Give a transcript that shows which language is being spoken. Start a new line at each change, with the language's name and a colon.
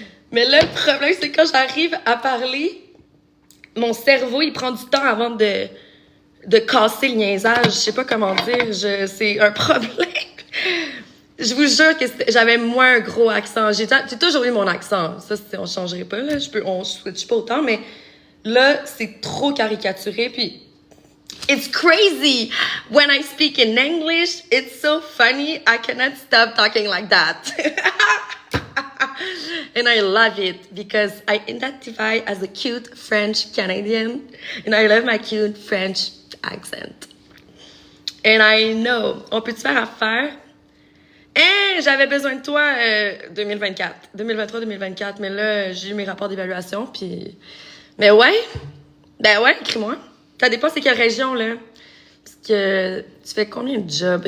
French: Mais là, le problème, c'est quand j'arrive à parler, mon cerveau, il prend du temps avant de casser le niaisage. Je sais pas comment dire. C'est un problème. Je vous jure que j'avais moins un gros accent. J'ai toujours eu mon accent. Ça, on changerait pas, là. On switch pas autant, mais là, c'est trop caricaturé.
English: Puis, it's crazy. When I speak in English, it's so funny. I cannot stop talking like that. And I love it because I identify as a cute French Canadian. And I love my cute French accent. And I know.
French: On peut-tu faire affaire? Hein, j'avais besoin de toi 2024. 2023-2024. Mais là, j'ai eu mes rapports d'évaluation. Puis. Mais ouais. Ben ouais, écris-moi. Ça dépend c'est quelle région, là. Parce que tu fais combien de jobs?